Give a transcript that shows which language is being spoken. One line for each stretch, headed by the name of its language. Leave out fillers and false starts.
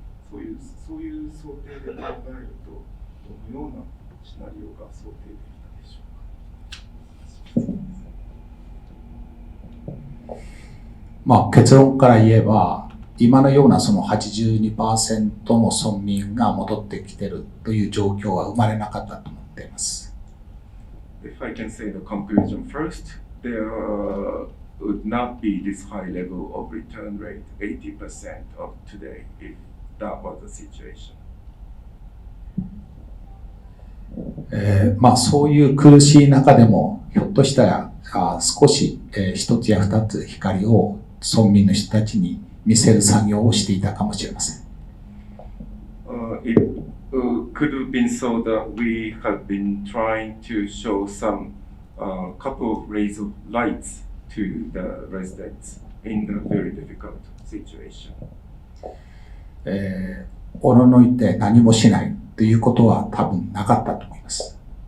Japanese: そういう想定で考えると、どのようなシナリオが想定できたでしょうか。結論から言えば、今のようなその 82% の村民が戻ってきているという状況は生まれなかったと思っています。
English: If I can say the conclusion first, there would not be this high level of return rate, 80% of today, if that was the situation.
Japanese: そういう苦しい中でも、ひょっとしたら少し一つや二つ光を村民の人たちに見せる作業をしていたかもしれません。
English: It could have been so that we have been trying to show some couple of rays of lights to the residents in the very difficult situation.
Japanese: おののいて何もしないということは多分なかったと思います。